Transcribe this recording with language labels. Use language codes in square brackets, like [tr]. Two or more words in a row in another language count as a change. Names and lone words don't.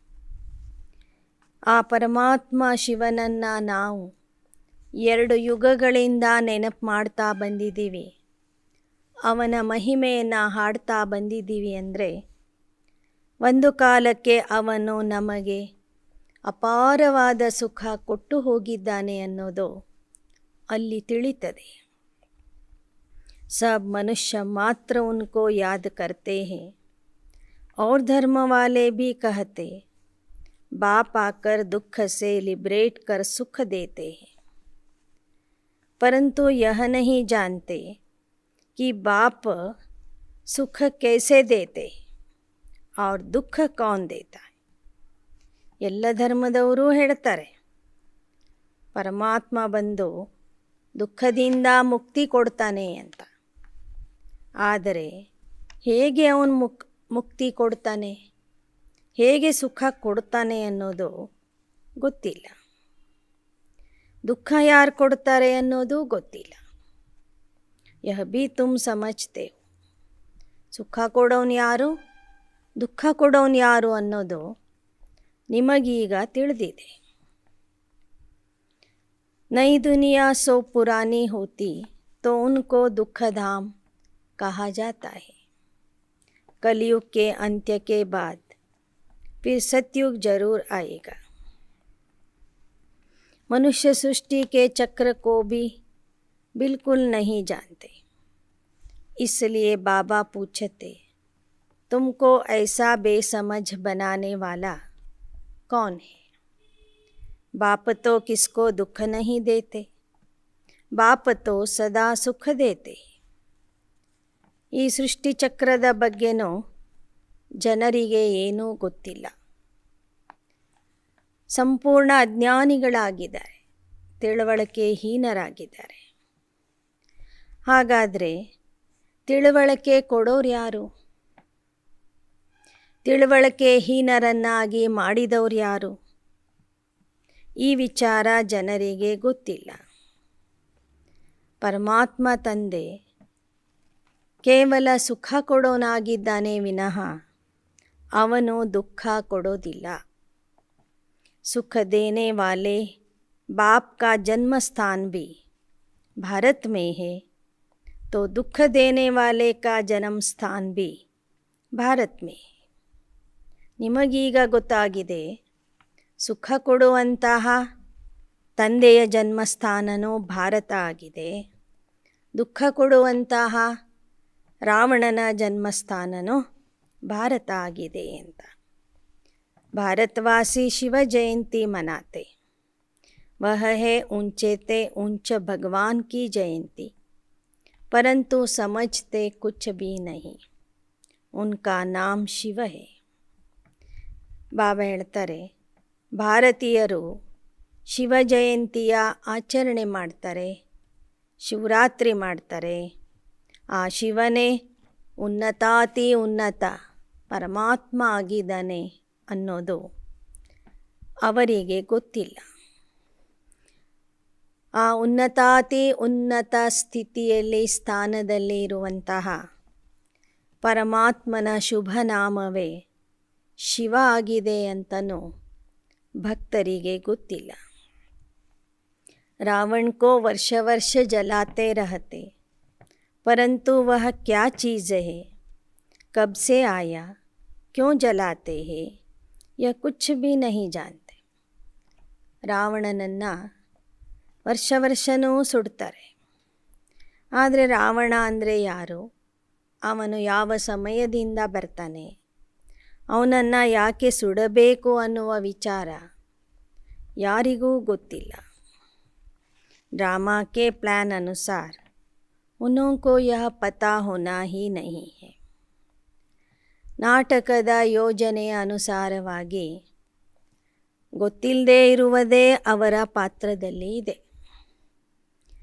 [kn] ಆ ಪರಮಾತ್ಮ ಶಿವನನ್ನು ನಾವು 2 ಯುಗಗಳಿಂದ ನೆನಪು ಮಾಡ್ತಾ ಬಂದಿದ್ದೀವಿ. ಅವನ ಮಹಿಮೆಯನ್ನು ಹಾಡ್ತಾ ಬಂದಿದ್ದೀವಿ ಅಂದರೆ ಒಂದು ಕಾಲಕ್ಕೆ ಅವನು ನಮಗೆ ಅಪಾರವಾದ ಸುಖ ಕೊಟ್ಟು ಹೋಗಿದ್ದಾನೆ ಅನ್ನೋದು ಅಲ್ಲಿ ತಿಳಿತದೆ. [hi] सब मनुष्य मात्र उनको याद करते हैं और धर्म वाले भी कहते बाप आकर दुख से लिबरेट कर सुख देते हैं, परंतु यह नहीं जानते कि बाप सुख कैसे देते और दुख कौन देता है. [kn] ಎಲ್ಲ ಧರ್ಮದವರು ಹೇಳ್ತಾರೆ ಪರಮಾತ್ಮ ಬಂದು ದುಃಖದಿಂದ ಮುಕ್ತಿ ಕೊಡ್ತಾನೆ ಅಂತ. ಆದರೆ ಹೇಗೆ ಅವನು ಮುಕ್ತಿ ಕೊಡ್ತಾನೆ, ಹೇಗೆ ಸುಖ ಕೊಡ್ತಾನೆ ಅನ್ನೋದು ಗೊತ್ತಿಲ್ಲ. ದುಃಖ ಯಾರು ಕೊಡ್ತಾರೆ ಅನ್ನೋದು ಗೊತ್ತಿಲ್ಲ. [hi] यह भी तुम समझते हो. [kn] ಸುಖ ಕೊಡೋನು ಯಾರು, ದುಃಖ ಕೊಡೋನು ಯಾರು ಅನ್ನೋದು ನಿಮಗೀಗ ತಿಳಿದಿದೆ. [hi] नई दुनिया सो पुरानी होती तो उनको दुखधाम कहा जाता है. कलयुग के अंत्य के बाद फिर सतयुग जरूर आएगा. मनुष्य सृष्टि के चक्र को भी बिल्कुल नहीं जानते. इसलिए बाबा पूछते तुमको ऐसा बेसमझ बनाने वाला कौन है. बाप तो किसको दुख नहीं देते, बाप तो सदा सुख देते. [kn] ಈ ಸೃಷ್ಟಿ ಚಕ್ರದ ಬಗ್ಗೆನೂ ಜನರಿಗೆ ಏನೂ ಗೊತ್ತಿಲ್ಲ. ಸಂಪೂರ್ಣ ಅಜ್ಞಾನಿಗಳಾಗಿದ್ದಾರೆ, ತಿಳುವಳಿಕೆ ಹೀನರಾಗಿದ್ದಾರೆ. ಹಾಗಾದರೆ ತಿಳುವಳಿಕೆ ಕೊಡೋರು ಯಾರು, ತಿಳುವಳಿಕೆ ಹೀನರನ್ನಾಗಿ ಮಾಡಿದವರು ಯಾರು? ಈ ವಿಚಾರ ಜನರಿಗೆ ಗೊತ್ತಿಲ್ಲ. ಪರಮಾತ್ಮ ತಂದೆ ಕೇವಲ ಸುಖ ಕೊಡೋನಾಗಿದ್ದಾನೆ ವಿನಃ ಅವನು ದುಃಖ ಕೊಡೋದಿಲ್ಲ. [hi] सुख देने वाले बाप का जन्म स्थान भी भारत में है, तो दुख देने वाले का जन्म स्थान भी भारत में है. [kn] ನಿಮಗೀಗ ಗೊತ್ತಾಗಿದೆ ಸುಖ ಕೊಡುವಂತಹ ತಂದೆಯ ಜನ್ಮಸ್ಥಾನನೂ ಭಾರತ ಆಗಿದೆ, ದುಃಖ ಕೊಡುವಂತಹ ರಾವಣನ ಜನ್ಮಸ್ಥಾನನೂ ಭಾರತ ಆಗಿದೆ ಅಂತ. [hi] भारतवासी शिव जयंती मनाते, वह है ऊंचे ते ऊंच भगवान की जयंती, परंतु समझते कुछ भी नहीं. उनका नाम शिव है. [kn] ಬಾಬಾ ಹೇಳ್ತಾರೆ ಭಾರತೀಯರು ಶಿವ ಜಯಂತಿಯ ಆಚರಣೆ ಮಾಡ್ತಾರೆ, ಶಿವರಾತ್ರಿ ಮಾಡ್ತಾರೆ. ಆ ಶಿವನೇ ಉನ್ನತಾತಿ ಉನ್ನತ ಪರಮಾತ್ಮ ಆಗಿದ್ದಾನೆ ಅನ್ನೋದು ಅವರಿಗೆ ಗೊತ್ತಿಲ್ಲ. ಆ ಉನ್ನತಾತಿ ಉನ್ನತ ಸ್ಥಿತಿಯಲ್ಲಿ ಸ್ಥಾನದಲ್ಲಿ ಇರುವಂತಹ ಪರಮಾತ್ಮನ ಶುಭ ನಾಮವೇ ಶಿವ ಆಗಿದೆ ಅಂತನೂ ಭಕ್ತರಿಗೆ ಗೊತ್ತಿಲ್ಲ. [hi] रावण को वर्ष वर्ष जलाते रहते, परंतु वह क्या चीज़ है, कब से आया, क्यों जलाते हैं, यह कुछ भी नहीं जानते. [kn] ರಾವಣನನ್ನು ವರ್ಷ ವರ್ಷವೂ ಸುಡ್ತಾರೆ. ಆದರೆ ರಾವಣ ಅಂದರೆ ಯಾರು, ಅವನು ಯಾವ ಸಮಯದಿಂದ ಬರ್ತಾನೆ, ಅವನನ್ನು ಯಾಕೆ ಸುಡಬೇಕು ಅನ್ನುವ ವಿಚಾರ ಯಾರಿಗೂ ಗೊತ್ತಿಲ್ಲ. [hi] ड्रामा के प्लान अनुसार उनको यह पता होना ही नहीं है. [kn] ನಾಟಕದ ಯೋಜನೆಯ ಅನುಸಾರವಾಗಿ ಗೊತ್ತಿಲ್ಲದೆ ಇರುವುದೇ ಅವರ ಪಾತ್ರದಲ್ಲಿ ಇದೆ.